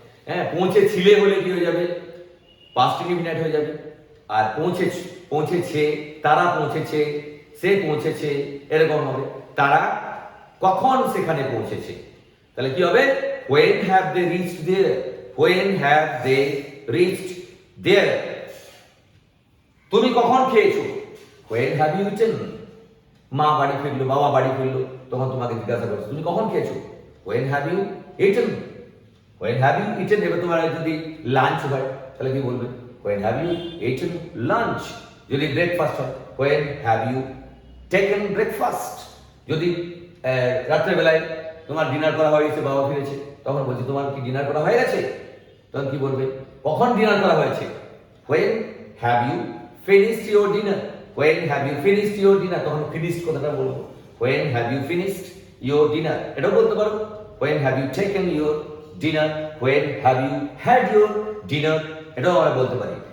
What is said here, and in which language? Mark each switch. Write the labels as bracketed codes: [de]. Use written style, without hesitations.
[bn] হ্যাঁ, পৌঁছেছিলে হলে কি হয়ে যাবে? পাস্ট ইনডিফিনিট হয়ে যাবে। আর পৌঁছেছে, তারা পৌঁছেছে, সে পৌঁছেছে, এরকম হবে। তারা কখন সেখানে পৌঁছেছে, তাহলে কি হবে? [en] When have they reached there? When have they reached there? [bn] তুমি কখন খেয়েছো? [en] When have you eaten? [bn] মা বাড়ি ফিরলো, বাবা বাড়ি ফিরলো, তখন তোমাকে জিজ্ঞাসা করছে তুমি কখন খেয়েছো? [en] When have you eaten? When have you eaten? [bn] এবার তোমার যদি লাঞ্চ হয় তাহলে কি বলবে? [en] When have you eaten lunch? [bn] যদি ব্রেকফাস্ট হয়, [en] When have you taken breakfast? [bn] যদি রাত্রে বেলায় তোমার ডিনার করা হয়ে গেছে, বাবা ফিরেছে, তখন বলছে তোমার কি ডিনার করা হয়ে গেছে, তখন কি বলবে? কখন ডিনার করা হয়েছে? [en] When have you finished your dinner? When have you finished your dinner? [bn] তখন ফিনিশড কথাটা বলবো। [en] When have you finished your dinner? [bn] এটাও বলতে পারো। [en] When have you taken your dinner? When have you had your dinner? [bn] এটাও আমরা বলতে পারি।